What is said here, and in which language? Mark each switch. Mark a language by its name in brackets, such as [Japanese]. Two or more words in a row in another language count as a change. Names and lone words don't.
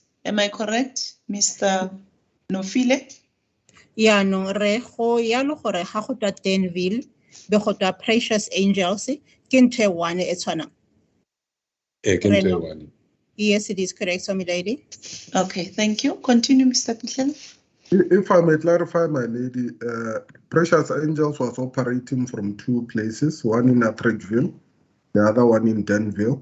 [English] Am I correct, Mr. Nofile? [Tswana] Ya no re go yalo gore ga go twa Denville be go twa Precious Angels ke ntho e one e tshwanang. [English] Yes, it is correct, so my lady. Okay, thank you. Continue, Mr. Pichel. If I may clarify, my lady, Precious Angels was operating from two places, one in Atteridgeville, the other one in Denville.